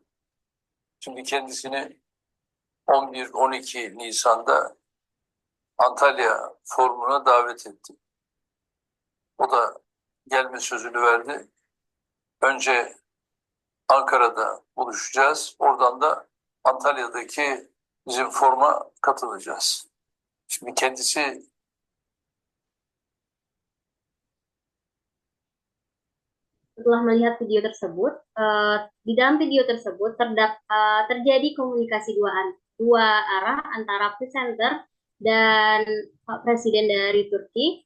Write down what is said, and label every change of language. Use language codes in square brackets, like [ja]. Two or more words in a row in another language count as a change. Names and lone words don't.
[tr] Şimdi kendisini 11-12 Nisan'da Antalya Forumu'na davet ettim. O da gelme sözünü verdi. Önce Ankara'da buluşacağız. Oradan da Antalya'daki bizim foruma katılacağız. Şimdi kendisi [id] Setelah melihat video tersebut, di dalam video tersebut terjadi komunikasi dua arah antara presenter dan Pak Presiden dari Turki.